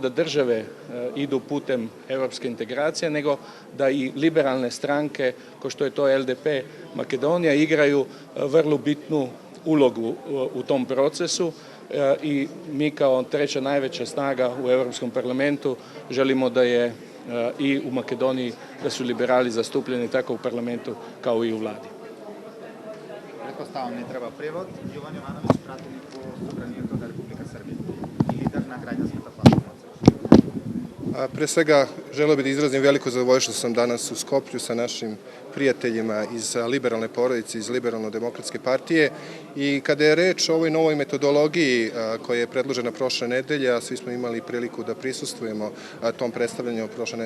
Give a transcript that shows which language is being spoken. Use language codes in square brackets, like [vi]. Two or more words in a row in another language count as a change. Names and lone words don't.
[hr] da države idu putem evropske integracije, nego da i liberalne stranke, kao što je to LDP Makedonija, igraju vrlo bitnu ulogu u tom procesu, i mi kao treća najveća snaga u Europskom parlamentu želimo da je i u Makedoniji da su liberali zastupljeni tako u parlamentu kao i u vladi. [sr] Pretpostavljam ne treba prevod. [mk] Јован Јовановиќ, пратеник во Собранието на Република Србија и лидер на граѓанската платформа. [sr] Pre svega Želeo bih da izrazim veliko zadovoljstvo što sam danas u Skoplju sa našim prijateljima iz liberalne porodice, iz Liberalno-demokratske partije, i kada je reč o ovoj novoj metodologiji koja je predložena prošle nedelje, a svi smo imali priliku da prisustvujemo tom predstavljanju prošle